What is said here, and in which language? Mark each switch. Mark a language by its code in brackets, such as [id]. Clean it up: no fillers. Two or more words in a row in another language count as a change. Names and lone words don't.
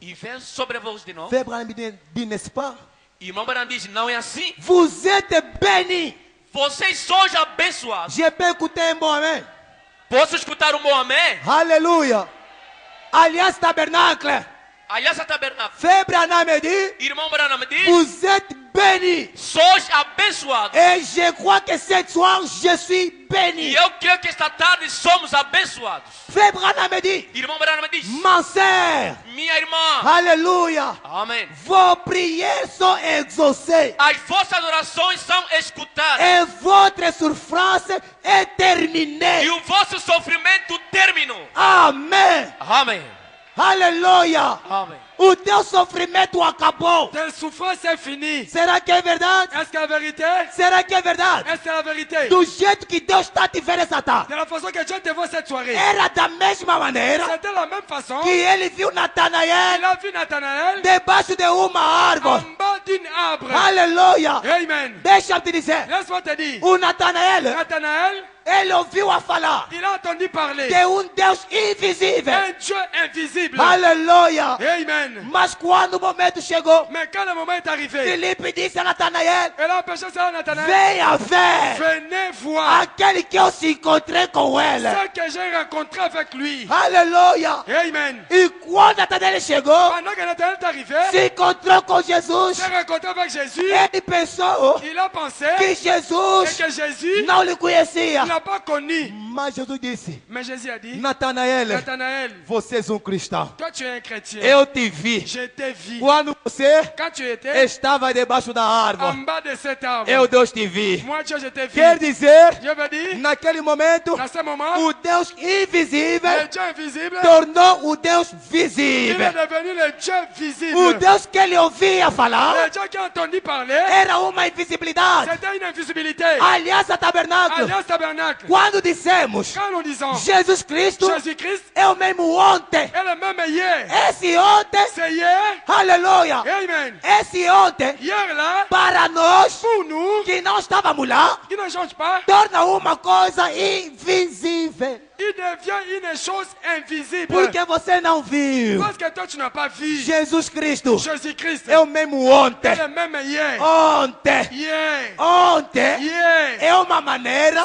[pt] E vem sobre vós de novo. [fr] Frère Branham dit, n'est-ce pas? [pt] Irmão Branham diz, não é assim? [fr] Vous êtes bénis. [pt] Vocês sois abençoados. [fr] Je peux écouter un bon amen. [pt] Posso escutar um bom amém? [fr] Alléluia. Alliance Tabernacle. [pt] Aliança Tabernáculo. [fr] Frère Branham me dit, [pt] Irmão Branham diz, [fr] vous êtes bénis. [pt] sois abençoados. [fr] Et je crois que ce soir, je suis [pt] E [fr] béni. [pt] eu creio que esta tarde somos abençoados. [fr] Frère Branham me dit, [pt] Irmão Branham diz, [fr] ma sœur, [pt] minha irmã, [fr] alléluia, [pt] amém. [fr] vos prières sont exaucées [pt] As vossas orações são escutadas. [fr] et votre souffrance est terminée. [pt] E o vosso sofrimento terminou. [fr] Amen. [pt] Amém. [fr] Alléluia. [pt] Amém. O teu sofrimento acabou. [fr] Ta souffrance est finie. [pt] Será que é verdade? [fr] Est-ce que c'est la vérité? [pt] Será que é verdade? [fr] Est-ce que c'est la vérité? [pt] Do jeito que Deus está te vendo essa tarde, [fr] De la façon que Dieu te voit cette soirée. [pt] era da mesma maneira [fr] C'était la même façon. [pt] que ele viu [fr] Il [pt] Natanael [fr] a vu Nathanaël [pt] debaixo de uma árvore. [fr] en bas d'une arbre. [pt] Aleluia. [fr] Amen. [pt] Deixa eu te dizer, [fr] Laisse-moi te dire. [pt] o Natanael [fr] Nathanaël [pt] ele ouviu a falar [fr] Il a entendu parler [pt] de Deus invisível. [fr] d'un Dieu invisible. [pt] Aleluia. [fr] Amen. [pt] Mas quando o momento chegou, [fr] Mais quand le moment est arrivé, [pt] Filipe disse a Natanael, [fr] elle a empêché ça à Nathanaël. [pt] venha ver [fr] Venez voir [pt] aquele que eu se encontrei com ele. [fr] ce que j'ai rencontré avec lui. [pt] Aleluia. [fr] Amen. [pt] E quando Natanael chegou, [fr] Pendant que Nathanaël est arrivé, [pt] se encontrou com Jesus, [fr] s'est rencontré avec Jésus. [pt] ele pensou [fr] Il a pensé [pt] que Jesus [fr] que Jésus [pt] não lhe conhecia. [fr] n'a pas connu. [pt] Mas Jesus disse, [fr] Mais Jésus a dit, [pt] Natanael, [fr] Nathanaël, [pt] você é um cristão. [fr] toi tu es un chrétien. [pt] Eu te vi [fr] Je t'ai vu. [pt] quando você [fr] Quand tu étais [pt] estava debaixo da árvore. [fr] en bas de cet arbre, [pt] Eu, Deus, te vi. [fr] moi Dieu, je t'ai vu. [pt] Quer dizer, [fr] Dieu veut dire, [pt] naquele momento, [fr] dans ce moment, [pt] o Deus invisível [fr] le Dieu invisible, [pt] tornou o Deus [fr] il est [pt] visível. [fr] devenu le Dieu visible. [pt] O Deus que ele ouvia falar [fr] Le Dieu qui a entendu parler, [pt] era uma invisibilidade. [fr] c'était une invisibilité. [pt] Aliança Tabernáculo. [fr] Alliance tabernacle. [pt] Quando dissemos [fr] Quand nous disons [pt] Jesus Cristo [fr] Jésus-Christ [pt] é o mesmo ontem, [fr] est le même hier, [pt] esse ontem, [fr] c'est hier. [pt] aleluia, [fr] Amen. [pt] esse ontem, [fr] Hier là, [pt] para nós [fr] pour nous, [pt] que não estávamos lá, [fr] qui ne change pas, [pt] torna uma coisa invisível. [fr] il devient une chose invisible. [pt] Porque você não viu. [fr] Parce que toi tu n'as pas vu [pt] Jesus Cristo [fr] Jésus-Christ [pt] é o mesmo ontem. [fr] est le même hier. [pt] Ontem. [fr] Hier. [pt] Ontem [fr] Hier. [pt] é uma maneira